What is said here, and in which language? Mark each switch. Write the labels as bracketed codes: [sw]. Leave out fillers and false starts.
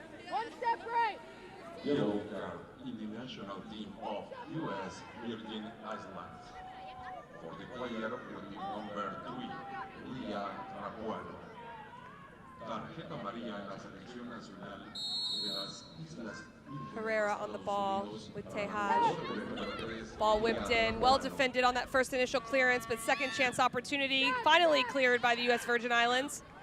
[en] One step right. Yellow card in the national team of U.S. Virgin Islands. For the player with the number 3, Leah Rapuano. [es] Tarjeta amarilla en la selección nacional de las Islas. [en] Herrera on the ball with Tejaj. Ball whipped in, well defended on that first initial clearance, but second chance opportunity, finally cleared by the U.S. Virgin Islands.